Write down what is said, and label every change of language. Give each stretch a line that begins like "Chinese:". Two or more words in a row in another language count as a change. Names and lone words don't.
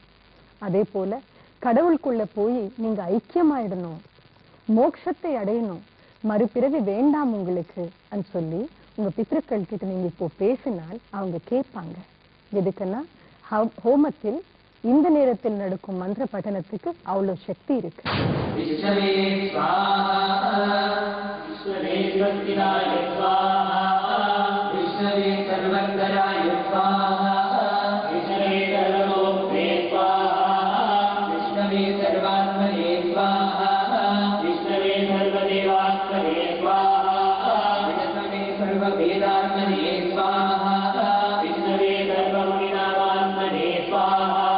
Tamil: அதே போல கடவுளுக்குள்ள போய் நீங்க ஐக்கியமாயிடணும், மோட்சத்தை அடையணும், மறுபிறவி வேண்டாம் உங்களுக்கு சொல்லி உங்க பித்ருக்கள் கிட்ட நீங்க இப்போ பேசினால் அவங்க கேட்பாங்க. எதுக்குன்னா ஹோமத்தில் இந்த நேரத்தில் நடக்கும் மந்திர பட்டணத்துக்கு அவ்வளவு சக்தி இருக்கு.
Sanskrit: विष्णवे स्वाहा विष्णवे स्वस्तिनाय स्वाहा विष्णवे सर्वंतराय स्वाहा विष्णवे सर्वलोके स्वाहा विष्णवे सर्वात्मने स्वाहा विष्णवे सर्वदेवात्मने स्वाहा विष्णवे सर्ववेदात्मने स्वाहा विष्णवे सर्वमुनिनामात्मने स्वाहा